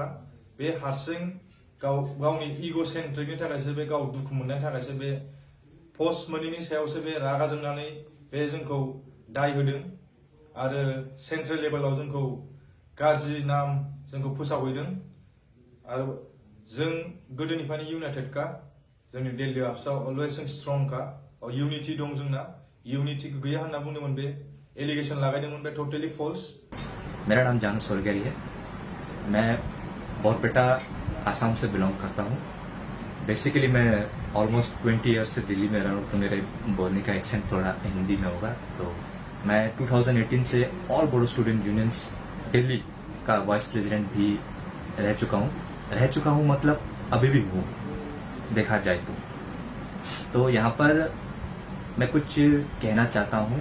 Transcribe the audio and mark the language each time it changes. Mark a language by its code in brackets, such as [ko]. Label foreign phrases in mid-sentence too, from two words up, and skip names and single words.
[brx] बे हारसिं गावनि इग' सेन्ट्रिकनि थाखायसो बे गाव दुखु मोननायनि थाखायसो बे पस्ट मोनैनि सायावसो बे रागा जोंनानै बे जोंखौ दाय होदों आरो सेन्ट्रेल लेभेलाव जोंखौ गाज्रि नाम जोंखौ फोसावहैदों आरो जों गोदोनिफ्रायनो इउनाइटेडखा जोंनि दिल्ली एबसुआ अलवेज जों स्ट्रंखा यूनिटी दं जोंना यूनिटी गैया होनना बुंदोंमोन बे एलिगेशन लगाइदोंमोन बे [en] totally false. [hi] मेरा नाम जानू सोलगेरी है। मैं बोरपेटा आसाम से बिलोंग करता हूँ। बेसिकली मैं [en] almost 20 years [hi] से दिल्ली में रहा हूँ, तो मेरे बोलने का एक्सेंट थोड़ा हिंदी में होगा। तो मैं 2018 से ऑल बोडो स्टूडेंट यूनियंस दिल्ली का [en] vice president [hi] भी रह चुका हूँ मतलब अभी भी हूँ देखा जाए तो यहाँ पर मैं कुछ कहना चाहता हूँ।